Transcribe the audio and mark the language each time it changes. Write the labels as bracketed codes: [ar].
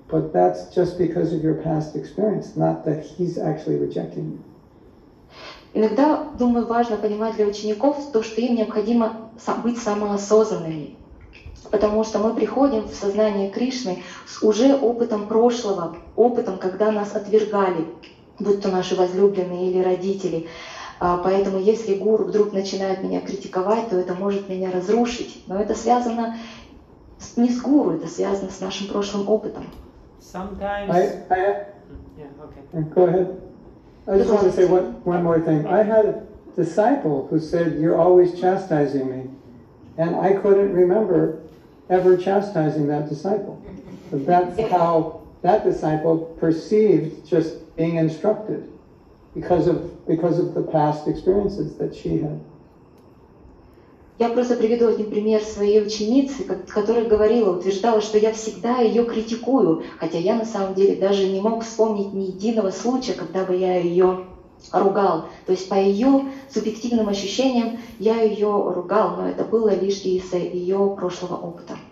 [en] But that's just because of your past experience, not that he's actually rejecting you. [ru] Иногда, думаю, важно понимать для учеников то, что им необходимо быть самоосознанными. Потому что мы приходим в сознание Кришны с уже опытом прошлого, опытом, когда нас отвергали, будь то наши возлюбленные или родители. Поэтому если гуру вдруг начинает меня критиковать, то это может меня разрушить. Но это связано не с гуру, это связано с нашим прошлым опытом. [en] Sometimes... Go ahead. I just want to say one more thing. I had a disciple who said, "You're always chastising me." And I couldn't remember ever chastising that disciple. But that's how that disciple perceived just being instructed because of the past experiences that she had. [ru] Я просто приведу один пример своей ученицы, которая утверждала, что я всегда ее критикую, хотя я на самом деле даже не мог вспомнить ни единого случая, когда бы я ее ругал. То есть по ее субъективным ощущениям я ее ругал, но это было лишь из-за ее прошлого опыта.